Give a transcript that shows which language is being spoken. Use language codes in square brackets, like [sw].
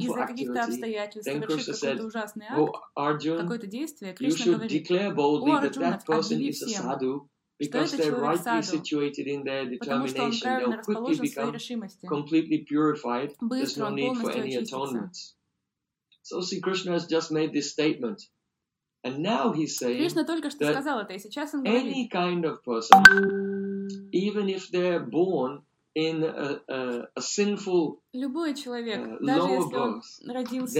[ru] из-за каких-то обстоятельств совершит какой-то ужасный акт, какое-то действие, Кришна говорит, о, Арджуна, объяви всем, что этот человек саду, потому что он правильно расположен в своей решимости. [en] Completely purified, [ru] быстро, [en] no [ru] он полностью очистится. [en] So see, Krishna has just made this statement, and now he's saying [ru] Krishna только что сказал это, и сейчас он говорит. [en] Any kind of person, even if they're born in a sinful, [ru] любой человек, даже если он родился